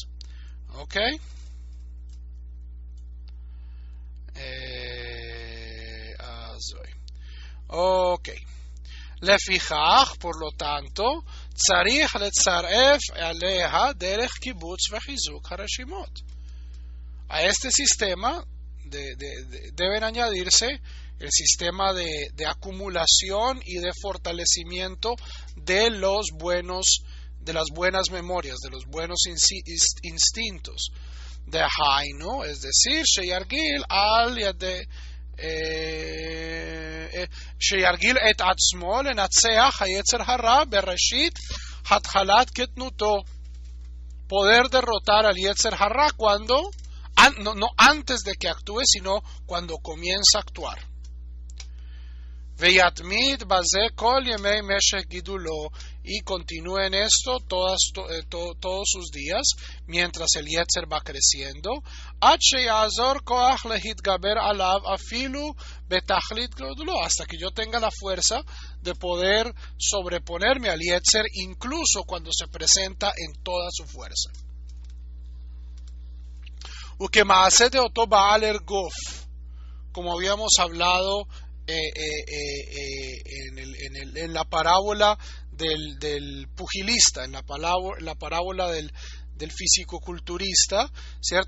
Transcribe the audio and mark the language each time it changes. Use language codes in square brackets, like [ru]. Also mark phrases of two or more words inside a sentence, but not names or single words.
[es] ¿Ok? Ok. לפיכך, por lo tanto, [he] צריך לצרף עליה דרך קיבוץ וחיזוק הרשימות. [es] A este sistema deben añadirse el sistema de acumulación y de fortalecimiento de las buenas memorias, de los buenos instintos. [he] דהיינו, [es] es decir, [he] שירגיל על ידי שירגיל את עצמו לנצח היצר הרע בראשית התחלת קטנותו. [es] Poder derrotar al Yetzer Hará cuando, no antes de que actúe, sino cuando comienza a actuar. [he] ויתמיד בזה כל ימי משך גידולו, [es] y continúe en esto todos sus días mientras el Yetzer va creciendo, [he] עד שיעזור כוח להתגבר עליו אפילו בתכלית גודלו, [es] hasta que yo tenga la fuerza de poder sobreponerme al Yetzer, incluso cuando se presenta en toda su fuerza. [he] וכמעשה דאותו בעל אגרוף, [es] como habíamos hablado en la parábola del pugilista, en la parábola del fisicoculturista, ¿cierto?